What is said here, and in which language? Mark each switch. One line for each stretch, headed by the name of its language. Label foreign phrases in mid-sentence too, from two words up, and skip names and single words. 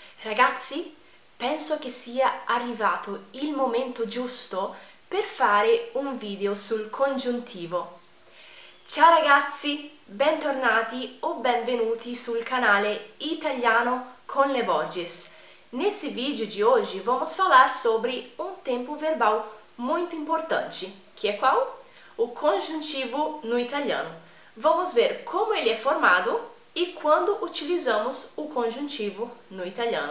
Italian: Ragazzi, penso che sia arrivato il momento giusto per fare un video sul congiuntivo. Ciao ragazzi, bentornati o benvenuti sul canale Italiano com le Borges.
Portuguese: Nesse vídeo de hoje vamos falar sobre um tempo verbal muito importante, que é qual? O conjuntivo no italiano. Vamos ver como ele é formado e quando utilizamos o conjuntivo no italiano.